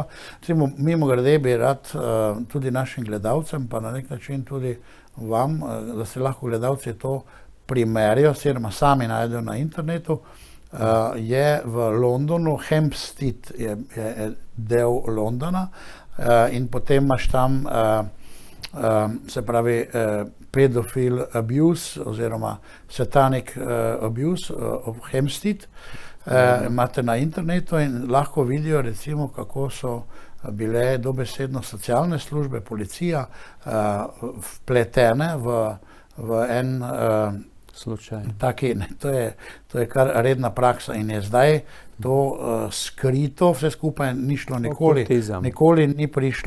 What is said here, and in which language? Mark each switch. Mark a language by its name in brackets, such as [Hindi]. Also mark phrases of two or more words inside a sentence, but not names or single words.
[Slovenian] Mimogrede bi rad tudi našim gledalcem, pa na nek način tudi vam, da se lahko gledalci to primerijo, oziroma sami najdejo na internetu, je v Londonu, Hampstead je del Londona, in potem imaš tam, se pravi, pedofil abuse oziroma [English] satanic abuse of Hampstead, [Slovenian] imate na internetu in lahko vidijo recimo, kako so bile dobesedno socialne službe, policija vpletene v en slučaj. Taki, to je kar redna praksa in je zdaj to skrito, vse skupaj ni šlo nikoli ni prišlo